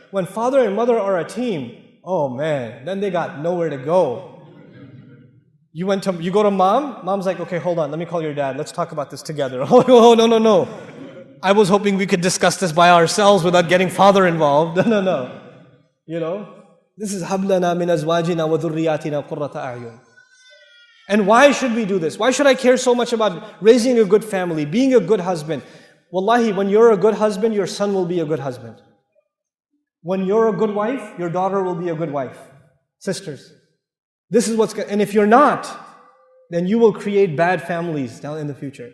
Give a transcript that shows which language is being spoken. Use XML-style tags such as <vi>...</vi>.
<en>When father and mother are a team, oh man, then they got nowhere to go. You go to mom, mom's like, okay, hold on, let me call your dad, let's talk about this together. Oh, no. I was hoping we could discuss this by ourselves without getting father involved. No. You know? This is</en> <ar>هَبْ لَنَا مِنْ أَزْوَاجِنَا وَذُرِّيَّاتِنَا قُرَّةَ أَعْيُنٍ.</ar> <en>And why should we do this? Why should I care so much about raising a good family, being a good husband? Wallahi, when you're a good husband, your son will be a good husband. When you're a good wife, your daughter will be a good wife. Sisters. This is and if you're not, then you will create bad families down in the future.</en>